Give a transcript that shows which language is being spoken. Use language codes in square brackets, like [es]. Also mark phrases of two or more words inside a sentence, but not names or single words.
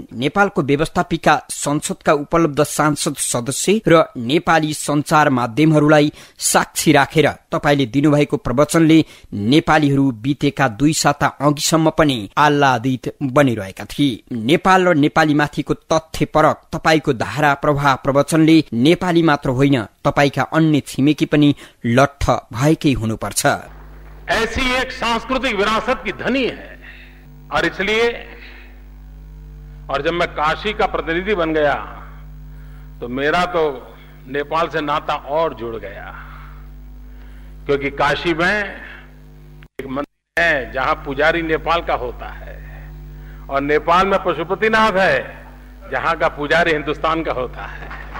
[ne] नेपालको व्यवस्थापिका संसदका उपलब्ध सांसद सदस्य र नेपाली संचार माध्यमहरूलाई साक्षी राखेर तपाईले दिनुभएको प्रवचनले नेपालीहरू बितेका 2 साता अघिसम्म पनि आह्लादित बनिरहेका थिए। नेपाल र नेपालीमाथिको तथ्यपरक तपाईको धारा प्रवाह प्रवचनले नेपाली मात्र होइन, तपाईका अन्य छिमेकी पनि लट्ठ भएकै हुनुपर्छ। [hi] ऐसी एक सांस्कृतिक विरासत की धनी है और इसलिए जब मैं काशी का प्रतिनिधि बन गया तो मेरा तो नेपाल से नाता और जुड़ गया, क्योंकि काशी में एक मंदिर है जहां पुजारी नेपाल का होता है और नेपाल में पशुपतिनाथ है जहां का पुजारी हिंदुस्तान का होता है।